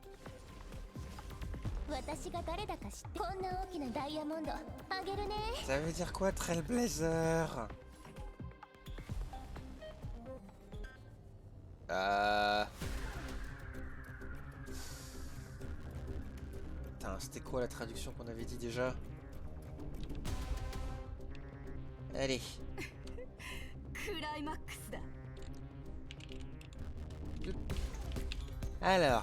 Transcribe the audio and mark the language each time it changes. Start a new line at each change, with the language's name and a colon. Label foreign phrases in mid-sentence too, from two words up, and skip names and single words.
Japanese: 私が誰だか知ってこんな大きなダイヤモンドあげるね
French: Ça veut dire quoi, Trailblazer? Putain, c'était quoi la traduction qu'on avait dit déjà? Allez. Alors.